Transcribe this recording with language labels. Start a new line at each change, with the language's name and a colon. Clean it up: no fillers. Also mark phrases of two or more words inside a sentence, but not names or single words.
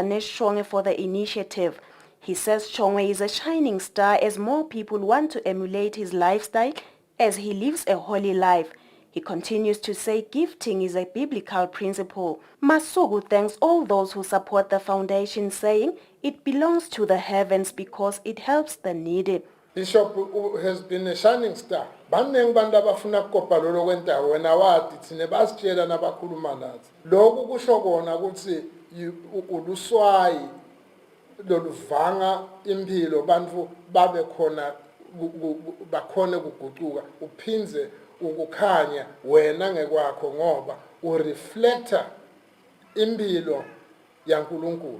English: Nashonga for the initiative. He says Shongwe is a shining star as more people want to emulate his lifestyle as he lives a holy life. He continues to say gifting is a biblical principle. Masuku thanks all those who support the foundation, saying it belongs to the heavens because it helps the needy. Bishop has been a shining star.
Swati: Baneng banda bafuna kukopa lolo kwenta wena wathi thine basitshela nabakhuluma nathi. Lokhu kusho kona ukuthi uluswayi loluvanga impilo bantu babe khona bakhone kuguquka uphinze ukukhanya wena ngekwakho ngoba ureflector impilo yaNkulunkulu.